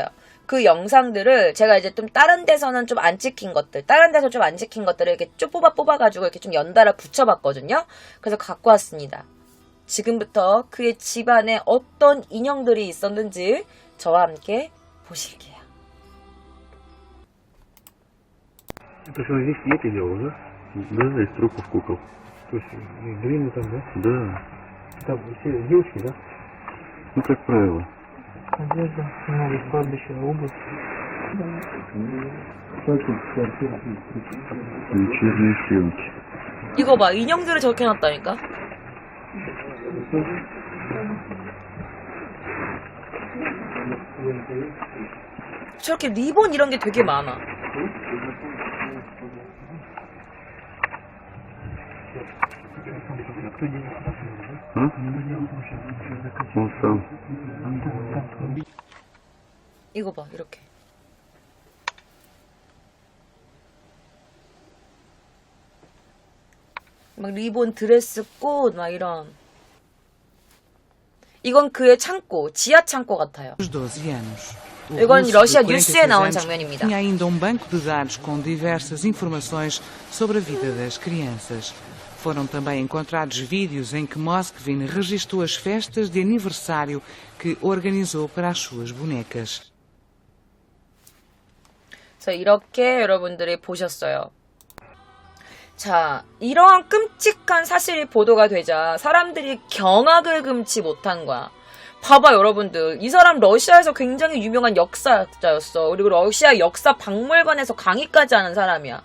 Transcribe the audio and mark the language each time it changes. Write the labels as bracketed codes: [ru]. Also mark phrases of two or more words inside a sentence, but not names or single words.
[ko] 그 영상들을 제가 이제 좀 다른 데서는 좀 안 찍힌 것들, 다른 데서 좀 안 찍힌 것들을 이렇게 쭉 뽑아가지고 이렇게 좀 연달아 붙여봤거든요. 그래서 갖고 왔습니다. 지금부터 그의 집안에 어떤 인형들이 있었는지 저와 함께 보실게요. [ru] Это что, здесь эти делал, да? Да, из трупов кукол. То есть глина там, да? Да. Там все девушки, да? Ну, как правило. Одежда, много кладбища, обувь. Вечерние съемки. [ko] 이거 봐, 인형들을 저렇게 해놨다니까? 저렇게 리본 이런 게 되게 많아. А? [ru] Он сам. [ko] 이거 봐, 이렇게. 막 리본, 드레스, 꽃, 막 이런. 이건 그의 창고, 지하 창고 같아요. 이건 러시아 뉴스에 나온 장면입니다. [pt] Tinha ainda banco de dados com diversas informações sobre a vida das crianças. Foram também encontrados vídeos em que Moskvin registou as festas de aniversário que organizou para as suas bonecas. [ko] 그래서 이렇게 여러분들이 보셨어요. 자, 이러한 끔찍한 사실이 보도가 되자 사람들이 경악을 금치 못한 거야. 봐봐 여러분들, 이 사람 러시아에서 굉장히 유명한 역사자였어. 그리고 러시아 역사 박물관에서 강의까지 하는 사람이야.